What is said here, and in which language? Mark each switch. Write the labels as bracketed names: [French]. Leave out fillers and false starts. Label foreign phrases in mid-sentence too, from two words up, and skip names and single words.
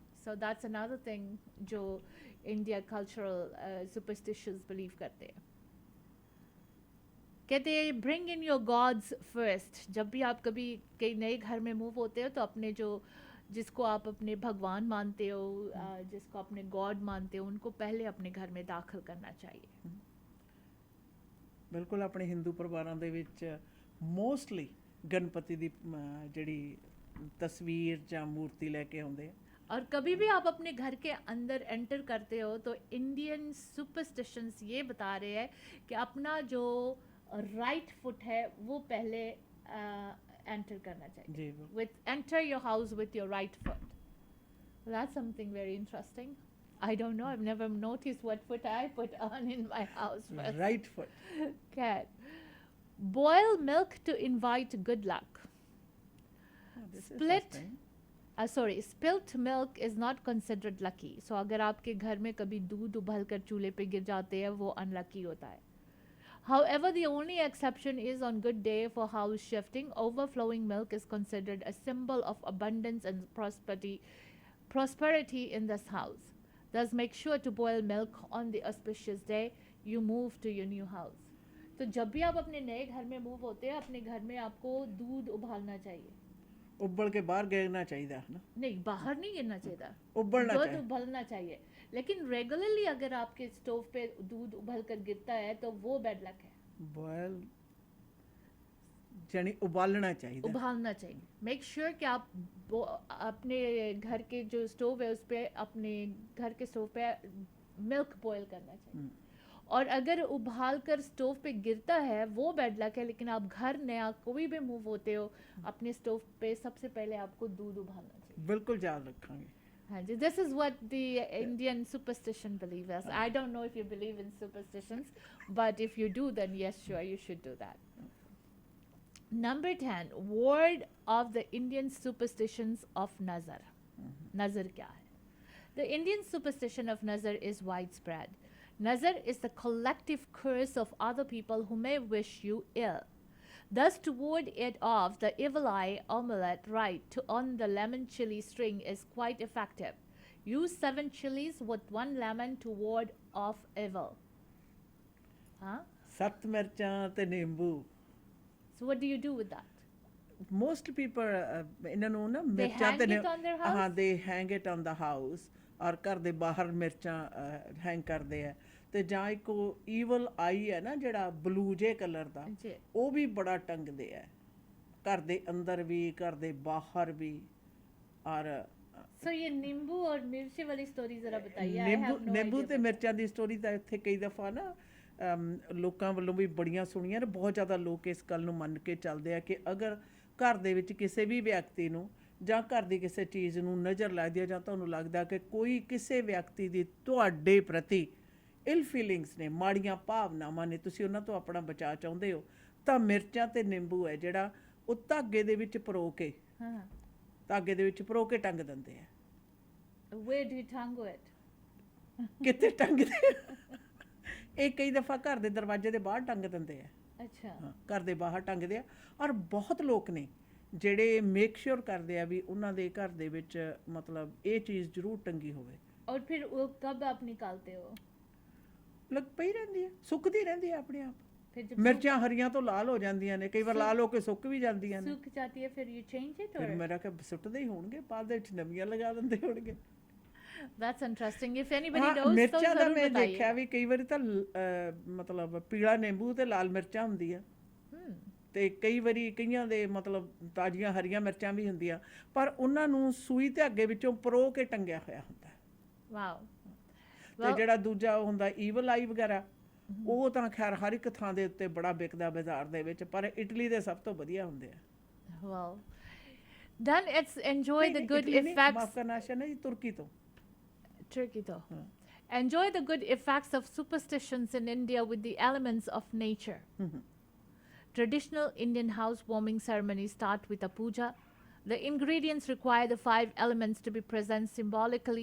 [English] so that's another thing जो India cultural superstitious believe [Hindi] करते हैं। कहते हैं [English] bring in your gods first. [Hindi] जब भी आप कभी कई नए घर में मूव होते हो तो अपने जो जिसको आप अपने भगवान मानते हो, जिसको अपने गॉड मानते हो, उनको पहले अपने घर में दाखिल करना चाहिए। [Punjabi] ਬਿਲਕੁਲ। ਆਪਣੇ ਹਿੰਦੂ ਪਰਿਵਾਰਾਂ ਦੇ ਵਿੱਚ ਮੋਸਟਲੀ ਗਣਪਤੀ ਦੀ ਜਿਹੜੀ ਤਸਵੀਰ ਜਾਂ ਮੂਰਤੀ ਲੈ ਕੇ ਆਉਂਦੇ ਆ। [Hindi] और कभी भी आप अपने घर के अंदर एंटर करते हो तो [English] Indian superstitions [Hindi] ये बता रहे हैं कि अपना जो [English] right foot [Hindi] है वो पहले एंटर करना चाहिए। जी, [English] with enter your house with your right foot. that's something very interesting. I don't know, I've never noticed what foot I put on in my house first. Right foot. Cat. Boil milk to invite good luck. This is Split. interesting. Spilt milk is not considered lucky. [Hindi] So अगर आपके घर में कभी दूध उबल कर चूल्हे पे गिर जाते हैं वो अनलकी होता है। [English] However, the only exception is on good day for house shifting. Overflowing milk is considered a symbol of abundance and prosperity in this house. Thus, make sure to boil milk on the auspicious day you move to your new house. [Hindi] तो जब भी आप अपने नए घर में मूव होते हैं अपने घर में आपको दूध उबालना चाहिए। उबल के बाहर गिरना चाहिए है ना? नहीं, बाहर नहीं गिरना चाहिए, उबलना दूध चाहिए। उबलना चाहिए। लेकिन रेगुलरली अगर आपके स्टोव पे दूध उबल कर गिरता है तो वो [English] bad luck [Hindi] है। बॉयल यानी उबालना चाहिए। उबालना चाहिए। [English] make sure [Hindi] कि आप अपने घर के जो स्टोव है उस पे अपने घर के स्टोव पे [English] milk boil [Hindi] करना चाहिए। और अगर उबाल कर स्टोव पे गिरता है वो [English] bad luck [Hindi] है, लेकिन आप घर नया कोई भी मूव होते हो अपने स्टोव पे सबसे पहले आपको दूध उबालना चाहिए। बिल्कुल याद रखेंगे। हाँ जी, [English] this is what the Indian superstition believe us. I don't know if you believe in superstitions, but if you do, then yes, sure, you should do that. Number 10, word of the Indian superstitions of Nazar. [Hindi] नज़र क्या है? [English] The Indian superstition of Nazar is widespread. Nazar is the collective curse of other people who may wish you ill. Thus, to ward it off, the evil eye amulet rite on the lemon chili string is quite effective. Use 7 chilies with 1 lemon to ward off evil. Huh? [Punjabi] 7 ਮਿਰਚਾਂ ਤੇ ਨਿੰਬੂ। [English] So what do you do with that? Most people [Punjabi] ਇਹਨਾਂ ਨੂੰ ਨਾ [English] They [Punjabi] ਮਿਰਚਾਂ [English] hang [Punjabi] ਤੇ [English] it on their house? ਹਾਂ, they hang it on the house, [Punjabi] ਔਰ ਘਰ ਦੇ ਬਾਹਰ ਮਿਰਚਾਂ ਹੈਂਗ ਕਰਦੇ ਆ। ਤੇ ਜਾਂ ਇੱਕ [English] evil eye [Punjabi] ਹੈ ਨਾ ਜਿਹੜਾ ਬਲੂ ਜੇ ਕਲਰ ਦਾ, [Hindi] जी। [Punjabi] ਉਹ ਵੀ ਬੜਾ ਟੰਗਦੇ ਆ ਘਰ ਦੇ ਅੰਦਰ ਵੀ ਘਰ ਦੇ ਬਾਹਰ ਵੀ। ਔਰ [Hindi] So ये नींबू और मिर्ची वाली स्टोरी जरा बताइए। [English] I have no [Punjabi] ਨਿੰਬੂ [English] idea [Punjabi] ਤੇ [English] about [Punjabi] ਮਿਰਚਾਂ ਦੀ ਸਟੋਰੀ ਤਾਂ ਇੱਥੇ ਕਈ ਦਫਾ ਨਾ ਲੋਕਾਂ ਵੱਲੋਂ ਵੀ ਬੜੀਆਂ ਸੁਣੀਆਂ ਨੇ। ਬਹੁਤ ਜ਼ਿਆਦਾ ਲੋਕ ਇਸ ਗੱਲ ਨੂੰ ਮੰਨ ਕੇ ਚੱਲਦੇ ਆ ਕਿ ਅਗਰ ਘਰ ਦੇ ਵਿੱਚ ਕਿਸੇ ਵੀ ਵਿਅਕਤੀ ਨੂੰ ਜਾਂ ਘਰ ਦੀ ਕਿਸੇ ਚੀਜ਼ ਨੂੰ ਨਜ਼ਰ ਲੱਗਦੀ ਹੈ ਜਾਂ ਤੁਹਾਨੂੰ ਲੱਗਦਾ ਕਿ ਕੋਈ ਕਿਸੇ ਵਿਅਕਤੀ ਦੀ ਤੁਹਾਡੇ ਪ੍ਰਤੀ [English] ill feelings [Punjabi] ਨੇ, ਮਾੜੀਆਂ ਭਾਵਨਾਵਾਂ ਨੇ, ਤੁਸੀਂ ਉਹਨਾਂ ਤੋਂ ਆਪਣਾ ਬਚਾਅ ਚਾਹੁੰਦੇ ਹੋ, ਤਾਂ ਮਿਰਚਾਂ ਤੇ ਨਿੰਬੂ ਹੈ ਜਿਹੜਾ ਉਹ ਧਾਗੇ ਦੇ ਵਿੱਚ ਪਰੋ ਕੇ [Hindi] हाँ। [Punjabi] ਧਾਗੇ ਦੇ ਵਿੱਚ ਪਰੋ ਕੇ ਟੰਗ ਦਿੰਦੇ ਆ। [English] Where do you tango it? [Punjabi] ਕਿੱਥੇ ਟੰਗਦੇ? ਇਹ ਕਈ ਦਫਾ ਘਰ ਦੇ ਦਰਵਾਜ਼ੇ ਦੇ ਬਾਹਰ ਟੰਗ ਦਿੰਦੇ ਆ। [Hindi] अच्छा। [Punjabi] ਹਾਂ, ਘਰ ਦੇ ਬਾਹਰ ਟੰਗਦੇ ਆ। ਔਰ ਬਹੁਤ ਲੋਕ ਨੇ ਜਿਹੜੇ [English] make sure [Punjabi] ਕਰਦੇ ਆ ਵੀ ਉਹਨਾਂ ਦੇ ਘਰ ਦੇ ਵਿੱਚ ਮਤਲਬ ਇਹ ਚੀਜ਼ ਜ਼ਰੂਰ ਟੰਗੀ ਹੋਵੇ। [Hindi] और फिर वो कब आप निकालते हो? [Punjabi] ਲੱਗ ਪਈ ਰਹਿੰਦੀ ਹੈ, ਸੁੱਕਦੀ ਰਹਿੰਦੀ ਹੈ ਆਪਣੇ ਆਪ। [Hindi] फिर जब [Punjabi] ਮਿਰਚਾਂ ਹਰੀਆਂ ਤੋਂ ਲਾਲ ਹੋ ਜਾਂਦੀਆਂ ਨੇ, ਕਈ ਵਾਰ ਲਾਲ ਹੋ ਕੇ ਸੁੱਕ ਵੀ ਜਾਂਦੀਆਂ ਨੇ। [Hindi] सूख जाती है फिर [English] you change it [Punjabi] ਫਿਰ [English] or? [Punjabi] ਮੇਰਾ ਕਿ ਸੁੱਟਦੇ ਹੀ ਹੋਣਗੇ, ਬਾਅਦ ਦੇ ਵਿੱਚ ਨਵੀਆਂ ਲਗਾ ਦਿੰਦੇ ਹੋਣਗੇ। [English] That's interesting. If anybody [Punjabi] ਹਾਂ, [English] knows, [Hindi] तो [Punjabi] ਮਿਰਚਾਂ ਦਾ [Hindi] जरूर [Punjabi] ਮੈਂ [Hindi] बताइए। [Punjabi] ਦੇਖਿਆ ਵੀ ਕਈ ਵਾਰੀ ਤਾਂ ਮਤਲਬ ਪੀਲਾ ਨਿੰਬੂ ਤੇ ਲਾਲ ਮਿਰਚਾਂ ਹੁੰਦੀਆਂ ਤੇ ਕਈ ਵਾਰੀ ਕਈਆਂ ਦੇ ਮਤਲਬ ਤਾਜ਼ੀਆਂ ਹਰੀਆਂ ਮਿਰਚਾਂ ਵੀ ਹੁੰਦੀਆਂ, ਪਰ ਉਹਨਾਂ ਨੂੰ ਸੂਈ ਧਾਗੇ ਵਿੱਚੋਂ ਪਰੋ ਕੇ ਟੰਗਿਆ ਹੋਇਆ ਹੁੰਦਾ। ਵਾਓ। ਤੇ ਜਿਹੜਾ ਦੂਜਾ ਉਹ ਹੁੰਦਾ [English] evil eye [Punjabi] ਵਗੈਰਾ, ਉਹ ਤਾਂ ਖੈਰ ਹਰ ਇੱਕ ਥਾਂ ਦੇ ਉੱਤੇ ਬੜਾ ਵਿਕਦਾ ਬਾਜ਼ਾਰ ਦੇ ਵਿੱਚ, ਪਰ ਇਟਲੀ ਦੇ ਸਭ ਤੋਂ ਵਧੀਆ ਹੁੰਦੇ ਆ। [English] Well, then let's enjoy the good [Punjabi] ਇਟਲੀ ਨਹੀਂ, ਮਾਫ਼ [English] effects. [Punjabi] ਕਰਨਾ ਆਸ਼ਾ ਜੀ, ਤੁਰਕੀ ਤੋਂ। [English] Turkey though. [Punjabi] ਹਾਂ। [English] Enjoy the good effects of superstitions in India with the elements of nature. Traditional Indian housewarming ceremonies start with a puja. The ingredients require the 5 elements to be present symbolically.